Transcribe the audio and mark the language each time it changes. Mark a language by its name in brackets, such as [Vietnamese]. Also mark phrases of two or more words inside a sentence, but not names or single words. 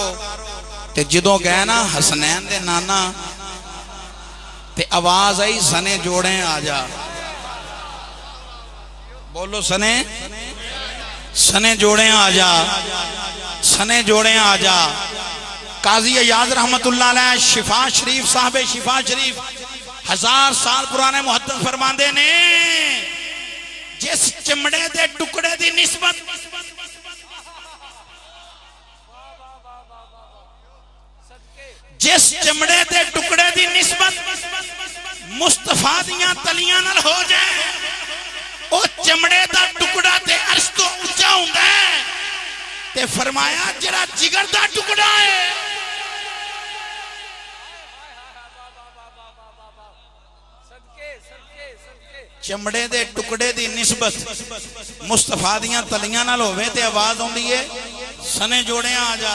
[Punjabi] تے جدوں گئے نا حسنین دے نانا تے آواز آئی سنے جوڑے آ جا. بولو سنے سنے جوڑے آ جا، سنے جوڑے آ جا. قاضی عیاض [Arabic] رحمة الله عليه [Punjabi] شفا شریف صاحب شفا شریف 1000 سال پرانے محدث فرماتے نے جس چمڑے دے ٹکڑے دی نسبت جس چمڑے دے ٹکڑے دی نسبت مصطفیٰ دیاں تلیاں نال ہو جائے او چمڑے دا ٹکڑا تے عرش تو اُچا ہندا ہے. تے فرمایا ذرا جگر دا ٹکڑا ہے چمڑے دے ٹکڑے دی نسبت مصطفیٰ دیاں تلیاں نال ہووے تے آواز آؤندی ہے سنے جوڑے آ جا.